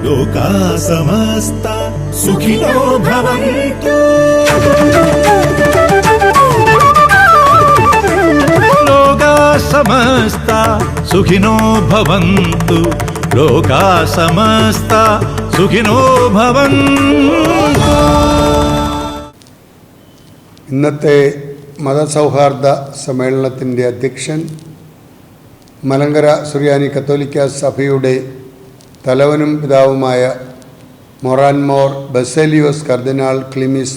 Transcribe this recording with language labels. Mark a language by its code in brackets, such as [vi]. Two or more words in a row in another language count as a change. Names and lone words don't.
[sa] लोका समस्ता सुखिनो भवन्तु। लोका समस्ता सुखिनो भवन्तु। लोका समस्ता सुखिनो भवन्तु। [ml] ഇന്നത്തെ മതസൗഹാർദ്ദ സമ്മേളനത്തിൻ്റെ അധ്യക്ഷൻ മലങ്കര സുറിയാനി കത്തോലിക്ക സഭയുടെ തലവനും പിതാവുമായ മൊറാൻമോർ ബസേലിയോസ് കർദിനാൾ ക്ലീമീസ്